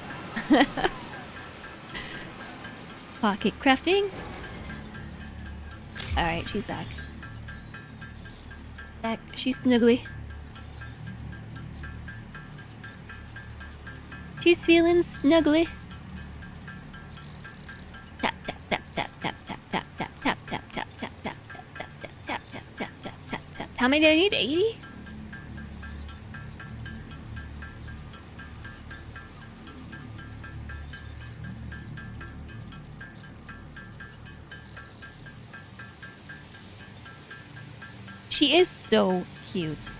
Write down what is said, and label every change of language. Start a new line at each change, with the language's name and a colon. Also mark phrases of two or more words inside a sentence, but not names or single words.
English: Pocket crafting. Alright, she's back. She's snuggly. She's feeling snuggly. Tap tap tap tap tap tap tap tap tap tap tap tap tap tap tap tap tap tap tap tap. How many do I need? 80? She is so cute.